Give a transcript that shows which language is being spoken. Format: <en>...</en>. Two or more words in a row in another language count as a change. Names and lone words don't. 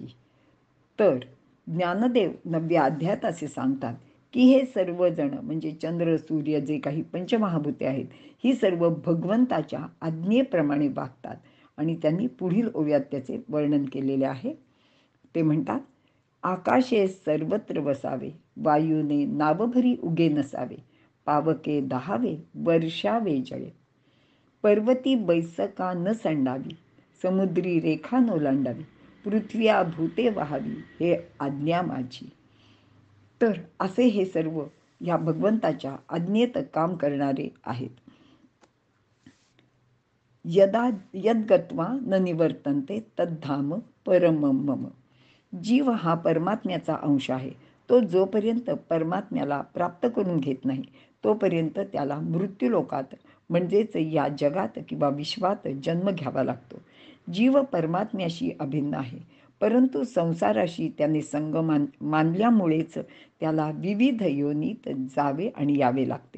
<mr>तर ज्ञानदेव 9व्या अध्यायात असे सांगतात की हे सर्वजण म्हणजे चंद्र, सूर्य जे काही पंचमहाभूते आहेत, ही सर्व भगवंताच्या आज्ञेप्रमाणे वागतात. आणि त्यांनी पुढील ओव्यात त्याचे वर्णन केलेले आहे. ते म्हणतात, आकाशे सर्वत्र वसावे, वायूने नावभरी उगे नसावे, पावके दहावे, वर्षावे जळे, पर्वती बैसका न संडावी, समुद्री रेखा नोलांडावी, पृथ्व्या भूते वहावी, हे आज्ञा माझी. तर असे हे सर्व या भगवंताच्या आज्ञेत काम करणारे आहेत.</mr> <sa>यद्गत्वा न निवर्तन्ते तद्धाम परमं मम.</sa> <mr>जीव हा परमात्म्याचा अंश आहे. तो जोपर्यंत परमात्म्याला प्राप्त करून घेत नाही, तोपर्यंत त्याला मृत्यूलोकात म्हणजेच या जगात किंवा विश्वात जन्म घ्यावा लागतो. जीव परमात्म्याशी अभिन्न आहे, परंतु संसाराशी त्याने संग मानल्यामुळेच त्याला विविध योनीत जावे आणि यावे लागते.</mr>